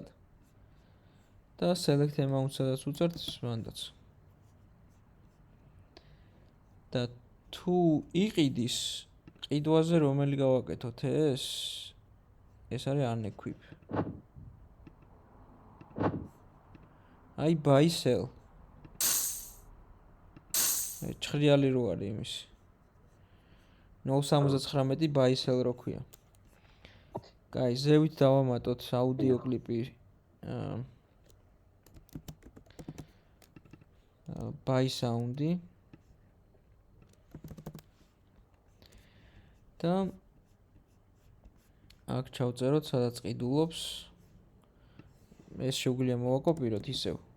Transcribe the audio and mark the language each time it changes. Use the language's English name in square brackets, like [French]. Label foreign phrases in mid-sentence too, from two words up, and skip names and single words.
[Georgian] და [English] select amount, [Georgian] სადაც უწერთ მანდაც. და თუ იყიდის ყიდვაზე რომელი გავაკეთოთ ეს არის unequip. აი [English] buy sell. [Georgian] ჭრიალი რო არის იმის. 0.79 [English] buy sell [Georgian] რო ქვია. კაი, ზევით დავამატოთ აუდიო კლიპი. [English] buy sound-ი. [Georgian] და აქ ჩავწეროთ, სადაც ყიდულობს. ეს შეგვიძლია მოვაკოპიროთ ისევ.